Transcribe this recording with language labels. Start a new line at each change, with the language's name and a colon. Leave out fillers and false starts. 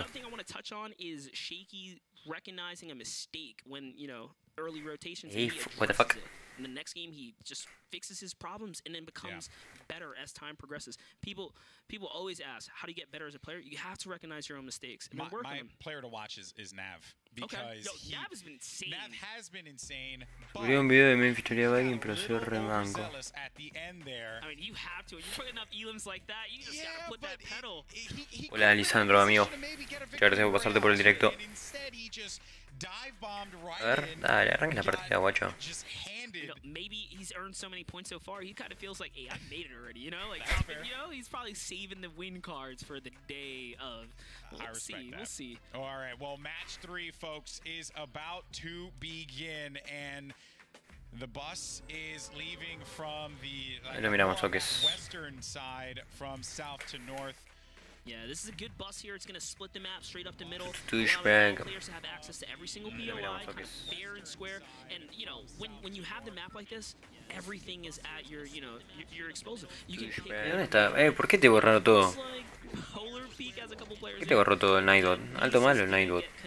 English: Another thing I want to touch on is Shaky recognizing a mistake when, you know, early rotations. Hey, what the fuck? In the next game, he just fixes his problems and then becomes better as time progresses. People always ask, how do you get better as a player? You have to recognize your own mistakes and then work on them. My player to watch is Nav. Because Nav has been insane. Nav has been insane.
Spanish: Subió un video de Memphis Viking, pero soy remango.
English: I mean, you have to. You're putting up elims like that. You just gotta put that pedal.
Spanish: Hola, Lisandro, amigo. Te agradezco por pasarte por el directo. A ver, dale, arranca la partida, guacho.
English: You know, maybe he's earned so many points so far, he kind of feels like, hey, I made it already, you know? Like, you know, he's probably saving the win cards for the day of. We'll see. All right, well, match 3, folks, is about to begin, and the bus is leaving from the western side from south to north. Yeah, this is a good bus here. It's going to split the map straight up the middle. Douchebag. Players have access to every single POI, kind of fair and square. And, you know, when you have the map like this, everything is at your, you know, your disposal. You can pick.
Spanish: ¿Dónde está? ¿Por qué te borraron todo? ¿Qué te borró todo el Nightbot? Alto malo el Nightbot.